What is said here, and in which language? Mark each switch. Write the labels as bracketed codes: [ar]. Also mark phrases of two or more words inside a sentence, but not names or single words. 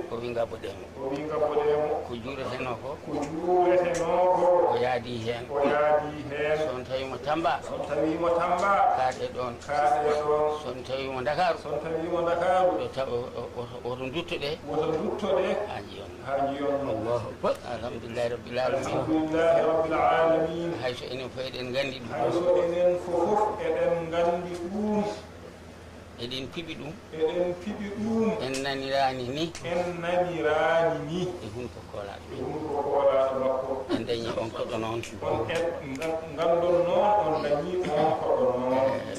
[ff] O wi ngabboɗemo. O wi ngabboɗemo. Ko juureteno ko. Ko juureteno ko. O yaadi hen. O yaadi hen. So on tawi mo Tamba. So on tawi mo Tamba. Kaaɗe ɗon. Kaaɗe ɗon. So on tawi mo Dakaru. So on tawi mo Dakaru. O ta-, o, o, o, oto duttoɗe. Oto duttoɗe. Ha jiyon. Ha jiyon. [ar] الله أكبر. الحمد لله رب العالمين. الحمد لله رب العالمين. [ff] Hay so enen fof eɗen gandi ɗum. Hay so enen fof eɗen gandi ɗum. Eɗen piɓi ɗum. Eɗen piɓi ɗum. En nanirani ni. En nanirani ni. E hunko koolaɗo. E hunko koolaɗo makko. En dañi on koɗo noon. On en, nga-, ngandon noon, on dañi on koɗo noon.